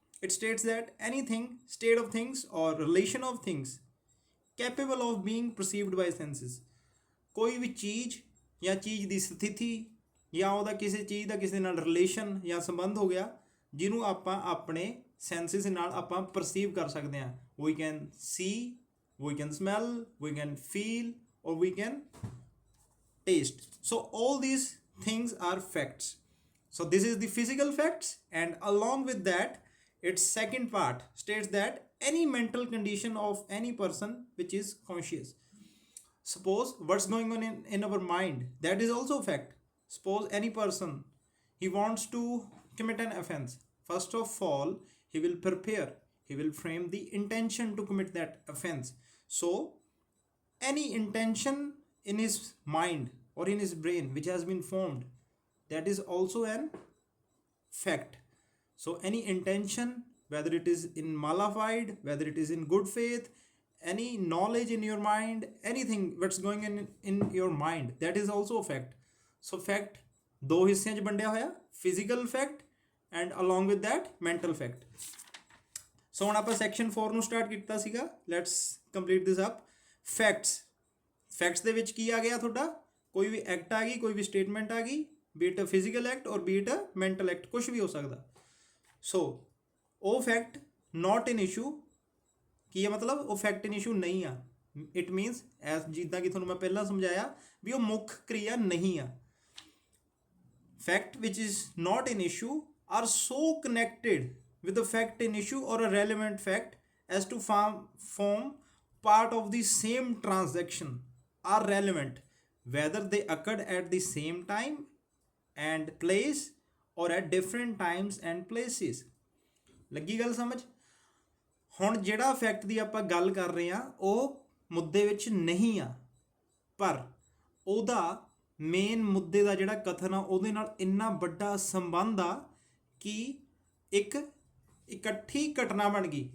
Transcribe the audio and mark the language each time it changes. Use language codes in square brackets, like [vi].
[en] It states that anything, state of things or relation of things capable of being perceived by senses, [pa] ਕੋਈ ਵੀ ਚੀਜ਼ ਜਾਂ ਚੀਜ਼ ਦੀ ਸਥਿਤੀ ਜਾਂ ਉਹਦਾ ਕਿਸੇ ਚੀਜ਼ ਦਾ ਕਿਸੇ ਨਾਲ ਰਿਲੇਸ਼ਨ ਜਾਂ ਸੰਬੰਧ ਹੋ ਗਿਆ ਜਿਹਨੂੰ ਆਪਾਂ ਆਪਣੇ ਸੈਂਸਿਸ ਨਾਲ ਆਪਾਂ ਪਰਸੀਵ ਕਰ ਸਕਦੇ ਹਾਂ। [en] We can see, we can smell, we can feel, or we can taste. So all these things are facts. So this is the physical facts, and along with that its second part states that any mental condition of any person which is conscious. Suppose what's going on in our mind, that is also fact. Suppose any person, he wants to commit an offense. First of all, he will prepare, he will frame the intention to commit that offense. So any intention in his mind or in his brain which has been formed, that is also an fact. So any intention, whether it is in malified, whether it is in good faith, any knowledge in your mind, anything what's going in your mind, that is also a fact. So fact [pa] ਦੋ ਹਿੱਸਿਆਂ 'ਚ ਵੰਡਿਆ ਹੋਇਆ, [en] physical fact and along with that mental fact. So [pa] ਹੁਣ ਆਪਾਂ [en] section 4 ਨੂੰ start [pa] ਕੀਤਾ ਸੀਗਾ. [en] Let's complete this up. [pa] Facts ਦੇ ਵਿੱਚ ਕੀ ਆ ਗਿਆ ਤੁਹਾਡਾ? ਕੋਈ ਵੀ ਐਕਟ ਆ ਗਈ, ਕੋਈ ਵੀ ਸਟੇਟਮੈਂਟ ਆ ਗਈ, [en] be it a physical act or be it a mental act, [pa] ਕੁਛ ਵੀ ਹੋ ਸਕਦਾ. ਸੋ ਉਹ ਫੈਕਟ ਨਾਟ ਇਨ ਇਸ਼ੂ ਕੀ ਹੈ, ਮਤਲਬ ਉਹ ਫੈਕਟ ਇਨ ਇਸ਼ੂ ਨਹੀਂ ਆ. [en] it means as [pa] ਜਿੱਦਾਂ ਕਿ ਤੁਹਾਨੂੰ ਮੈਂ ਪਹਿਲਾਂ ਸਮਝਾਇਆ ਵੀ ਉਹ ਮੁੱਖ ਕਿਰਿਆ ਨਹੀਂ ਆ. [en] Fact which is not in issue are so connected with the fact in issue or a relevant fact as to form part of the same transaction are relevant whether they occurred at the same time and place or at different times and places. [pa] ਲੱਗੀ ਗੱਲ ਸਮਝ? ਹੁਣ ਜਿਹੜਾ fact ਦੀ ਆਪਾਂ ਗੱਲ ਕਰ ਰਹੇ ਹਾਂ ਉਹ ਮੁੱਦੇ ਵਿੱਚ ਨਹੀਂ ਆ, ਪਰ ਉਹਦਾ ਮੇਨ ਮੁੱਦੇ ਦਾ ਜਿਹੜਾ ਕਥਨ ਆ ਉਹਦੇ ਨਾਲ ਇੰਨਾ ਵੱਡਾ ਸੰਬੰਧ ਆ ਕਿ ਇੱਕ ਇਕੱਠੀ ਘਟਨਾ ਬਣ ਗਈ.